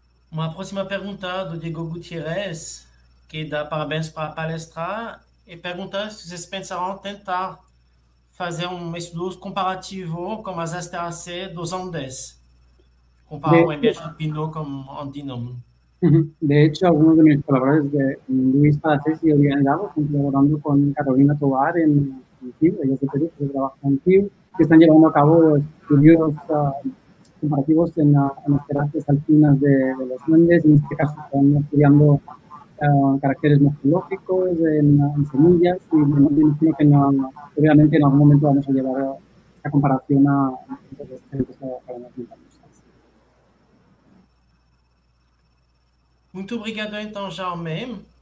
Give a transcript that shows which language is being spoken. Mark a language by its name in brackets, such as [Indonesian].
[Portuguese] Uma próxima pergunta do Diego Gutierrez, que dá parabéns para a palestra, e pergunta se vocês pensaram tentar fazer estudo comparativo com as asteraceae dos Andes, comparar o ambiente alpino com andino. [Spanish] De hecho, algunos de mis colaboradores, Luis Palacés y Orián Lago, están colaborando con Carolina Tovar en TIU, ellos de Perú, que trabajan en TIU, que están llevando a cabo estudios comparativos en las asteraceas alpinas de los Andes. En este caso están estudiando caracteres morfológicos en semillas, y me imagino que obviamente en algún momento vamos a llevar esta comparación a los paradas montañosas. [Portuguese] Muito obrigado, então, Jaume.